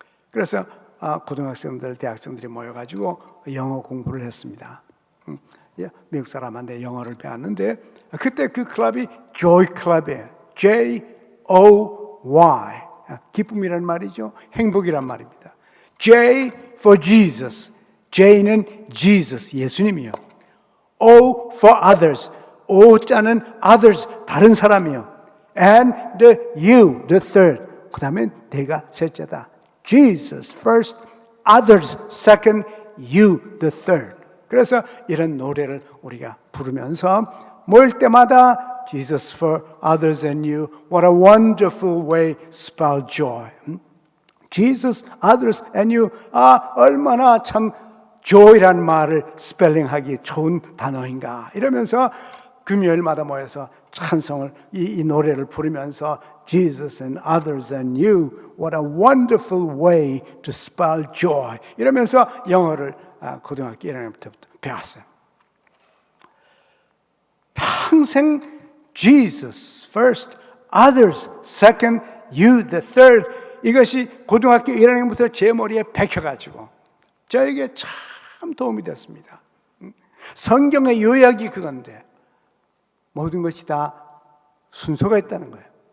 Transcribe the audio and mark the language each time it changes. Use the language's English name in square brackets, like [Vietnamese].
[Korean] 그래서 고등학생들, 대학생들이 모여가지고 영어 공부를 했습니다. 미국 사람한테 영어를 배웠는데 그때 그 클럽이 조이 클럽이에요. J-O-Y, 기쁨이란 말이죠. 행복이란 말입니다. [English] J for Jesus, [Korean] J는 Jesus, 예수님이요. [English] O for others, [Korean] O자는 others, 다른 사람이요. [English] And the you, the third, [Korean] 그 다음에 내가 셋째다. [English] Jesus first, others second, you the third. [Korean] 그래서 이런 노래를 우리가 부르면서 모일 때마다 [English] Jesus for others and you, what a wonderful way, spell joy. Jesus, others and you, [Korean] 얼마나 참 joy란 말을 스펠링하기 좋은 단어인가. 이러면서 금요일마다 모여서 찬송을, 이 노래를 부르면서 [English] Jesus and others and you, what a wonderful way to spell joy. [Korean] 이러면서 영어를 고등학교 1학년부터 배웠어요. 평생 [English] Jesus first, others second, you the third. [Korean] 이것이 고등학교 1학년부터 제 머리에 박혀가지고 저에게 참 도움이 됐습니다. 성경의 요약이 그건데 모든 것이 다 순서가 있다는 거예요.